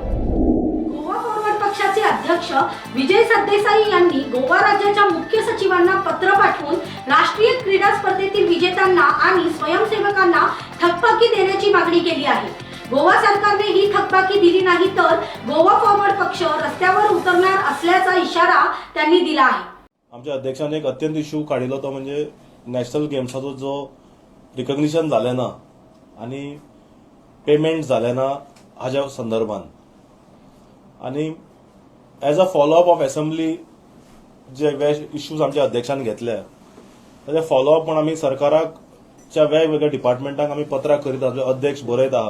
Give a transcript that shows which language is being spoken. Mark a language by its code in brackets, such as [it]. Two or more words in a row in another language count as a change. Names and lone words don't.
[mr] गोवा फॉरवर्ड पक्षाचे अध्यक्ष विजय सरदेसाई यांनी गोवा राज्याच्या मुख्य सचिवांना पत्र पाठवून राष्ट्रीय क्रीडा स्पर्धेतील विजेत्यांना आणि स्वयंसेवकांना थकबाकी देण्याची मागणी केली आहे। गोवा सरकारने ही थकबाकी दिली नाही तर गोवा फॉरवर्ड पक्ष रस्त्यावर उतरणार असल्याचा इशारा त्यांनी दिला आहे। [kok] आमच्या अध्यक्षाने एक अत्यंत इश्यू काढिल्लो तो म्हणजे नॅशनल गेम्साचो जो रिकग्निशन जालें ना आनी पेमेंट जालें ना हाज्या संदर्भात आनी [en] as a follow-up of assembly [kok] जे इश्यूज आमच्या अध्यक्षान घेतले ताचे फॉलोअप म्हणून आमी सरकाराच्या वेगवेगळ्या डिपार्टमेंटांक आमी पत्रां करीत आहा, अध्यक्ष बरयत आहा।